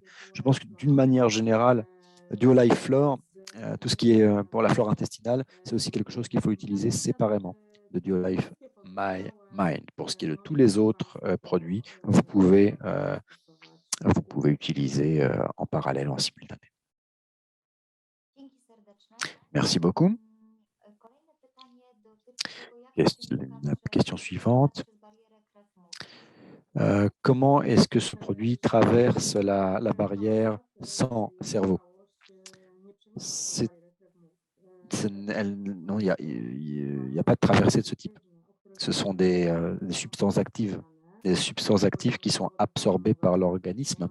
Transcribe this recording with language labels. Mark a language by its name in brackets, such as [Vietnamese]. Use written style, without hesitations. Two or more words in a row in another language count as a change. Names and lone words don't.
[French] Je pense que d'une manière générale, Duo Life Flore, tout ce qui est pour la flore intestinale, c'est aussi quelque chose qu'il faut utiliser séparément de Duo Life My Mind. Pour ce qui est de tous les autres produits, vous pouvez utiliser en parallèle, en simultané. [Polish] Dzięki serdeczne. [French] Merci beaucoup. [Polish] Kolejne pytanie dotyczy tego, jak [French] La question suivante. Comment est-ce que ce produit traverse la barrière sans cerveau? Non, il n'y a pas de traversée de ce type. Ce sont des substances actives qui sont absorbées par l'organisme.